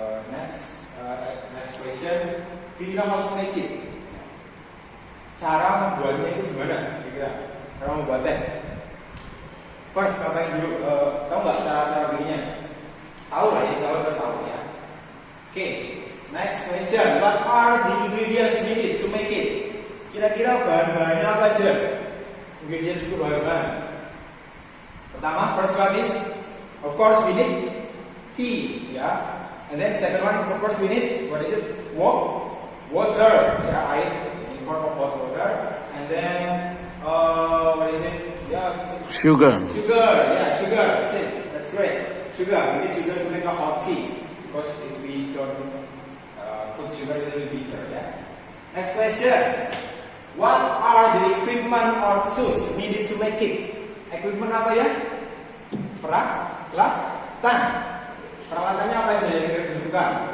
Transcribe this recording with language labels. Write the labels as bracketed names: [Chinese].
[English] Next question. Do you know how to make it? [Indonesian] Cara membuatnya itu gimana? Kira-kira cara membuatnya. [English] First, [Indonesian] ngapain dulu? Tahu nggak cara bikinnya? Tahu lah ya, saya tahu ya. [English] Okay, next question. What are the ingredients needed to make it? [Indonesian] Kira-kira bahan-bahannya apa aja? [English] Ingredients [Indonesian] itu bahan-bahan. Pertama, [English] first one is, of course we need tea. ya. And then second one, of course, we need what is it? Water, ya, [Indonesian] air [English] in form of hot water. And then what is it? Yeah, Sugar. sugar. Yeah, sugar. That's it. That's great. Sugar. We need sugar to make a hot tea because if we don't put sugar, it will be bitter. Yeah. Next question. What are the equipment or tools needed to make it? [Indonesian] Equipment apa ya? Peralatan. Peralatannya apa saja yang dibutuhkan?